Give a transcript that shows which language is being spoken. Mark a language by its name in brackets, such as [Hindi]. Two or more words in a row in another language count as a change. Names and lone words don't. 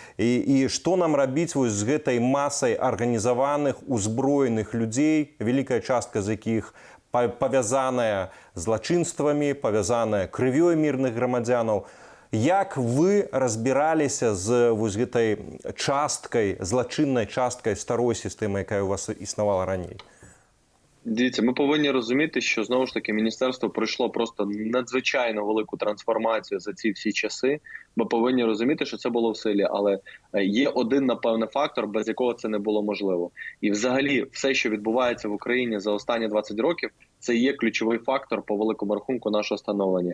[Belarusian] І што нам рабіць вось з гэтай масай арганізаваных, узброеных людзей, вялікая частка з якіх павязаная злачынствамі, павязаная крывёй мірных грамадзянаў. Як вы разбіраліся з вось гэтай часткай, злачыннай часткай старой сістэмы, якая у вас існавала раней? [Ukrainian] Дивіться, ми повинні розуміти, що, знову ж таки, міністерство пройшло просто надзвичайно велику трансформацію за ці всі часи. Ми повинні розуміти, що це було в силі, але є один, напевне, фактор, без якого це не було можливо. І взагалі все, що відбувається в Україні за останні 20 років, це є ключовий фактор по великому рахунку нашого становлення.